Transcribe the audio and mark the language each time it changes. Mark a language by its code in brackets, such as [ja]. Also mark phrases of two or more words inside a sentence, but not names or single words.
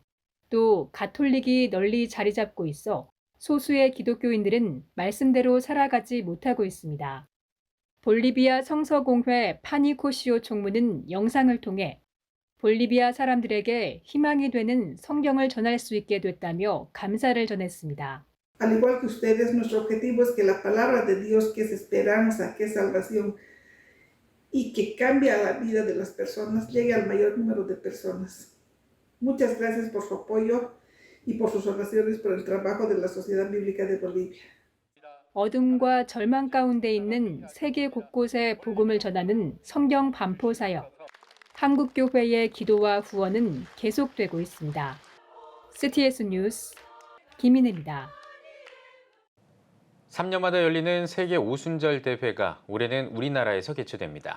[ko] 또 가톨릭이 널리 자리 잡고 있어 소수의 기독교인들은 말씀대로 살아가지 못하고 있습니다. 볼리비아 성서공회 파니코시오 총무는 영상을 통해 볼리비아 사람들에게 희망이 되는 성경을 전할 수 있게 됐다며 감사를 전했습니다. [es] Al igual que ustedes, nuestro objetivo es que la palabra de Dios, que es esperanza, que es salvación y que cambia la vida de las personas, llegue al mayor número de personas. Muchas gracias por su apoyo y por sus oraciones por el trabajo de la Sociedad Bíblica de Bolivia. [ko] 어둠과 절망 가운데 있는 세계 곳곳에 복음을 전하는 성경 반포 사역. 한국교회의 기도와 후원은 계속되고 있습니다. CTS 뉴스 김인혜입니다. 3년마다 열리는 세계 오순절 대회가 올해는 우리나라에서 개최됩니다.